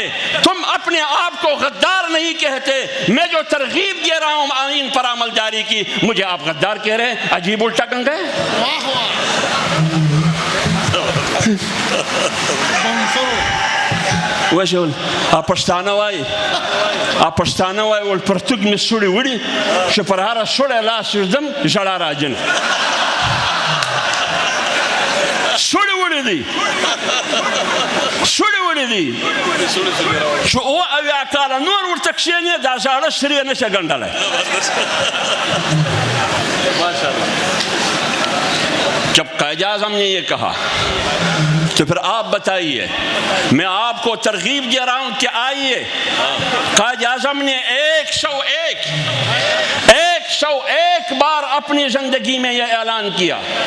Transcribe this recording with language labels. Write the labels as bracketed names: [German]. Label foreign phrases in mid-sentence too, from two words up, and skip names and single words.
[Urdu] تم اپنے آپ کو غدار نہیں کہتے، میں جو ترغیب دے رہا ہوں آئین پر عمل جاری کی، مجھے آپ غدار کہہ رہے ہیں۔ عجیب الٹا کنگا ہے۔ [Pashto] ویسے پښتانه وایي ول پرتوګ مې سوړې وړي چې پر هره سوړی لاس ږدم ژړا راځي نه. سوړې وړي دي، سوړې وړي دي چې اویا کاله نور ورته کښېنې دا زاړه سرې نه شي ګنډلی. [Urdu] جب قائد اعظم نے یہ کہا تو پھر آپ بتائیے، میں آپ کو ترغیب دے رہا ہوں کہ آئیے. قائد اعظم نے 101 بار اپنی زندگی میں یہ اعلان کیا.